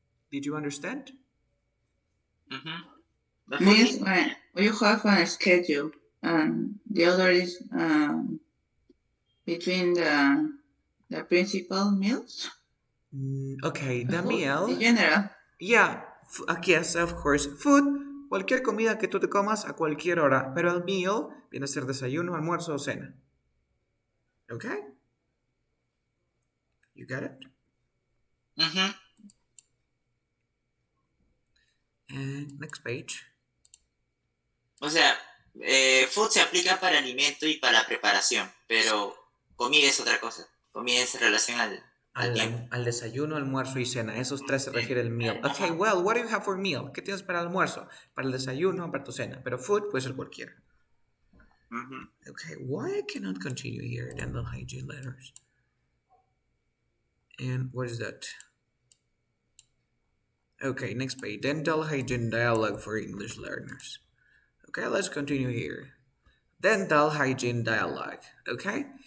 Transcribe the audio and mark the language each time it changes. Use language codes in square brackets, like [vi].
[en] Did you understand? Mm-hmm. The food Means when you have a schedule, and the other is between the principal meals. Okay, the Food, meal. in general. Yeah, yes, of course. [es] Food, cualquier comida que tú te comas a cualquier hora, pero el meal viene a ser desayuno, almuerzo o cena. [en] Okay? You got it? Mm-hmm. And next page. [es] O sea, food se aplica para alimento y para preparación, pero comida es otra cosa. Comida es en relación al tiempo. Al desayuno, almuerzo y cena. Esos tres se refiere al meal. [en] Okay, well, what do you have for meal? [es] ¿Qué tienes para el almuerzo? Para el desayuno, para tu cena. Pero food puede ser cualquiera. Mm-hmm. [en] Okay, why I cannot continue here? Dental hygiene letters. And what is that? Okay, next page. Dental hygiene dialogue for English learners. Okay, let's continue here. Dental hygiene dialogue. Okay?